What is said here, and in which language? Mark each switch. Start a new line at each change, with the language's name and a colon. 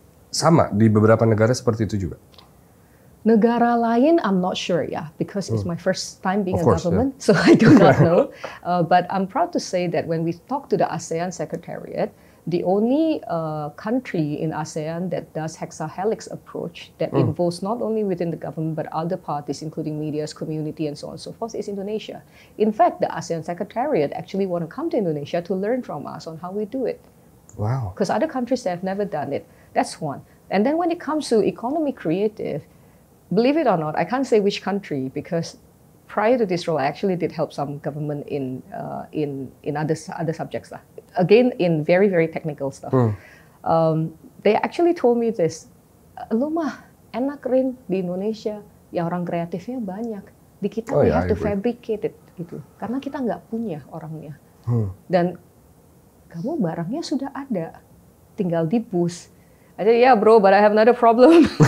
Indonesian: Sama di beberapa negara seperti itu juga. Negara lain,
English: I'm not sure ya, because it's my first time being a government, so I do not know. But I'm proud to say that when we talk to the ASEAN Secretariat, the only country in ASEAN that does hexahelix approach that involves not only within the government but other parties, including media's community and so on and so forth, is Indonesia. In fact, the ASEAN Secretariat actually want to come to Indonesia to learn from us on how we do it. Wow. Because other countries have never done it. That's one. And then when it comes to economy creative, believe it or not, I can't say which country because prior to this role, I actually did help some government in other subjects lah. Again, in very, very technical stuff. They actually told me this,
Indonesian: lu mah enak Rin di Indonesia, ya orang kreatifnya banyak. Di kita
English: we have to fabricate it
Indonesian: gitu, karena kita nggak punya orangnya. Dan kamu barangnya sudah ada, tinggal di bus.
English: I said, yeah, bro, but I have another problem.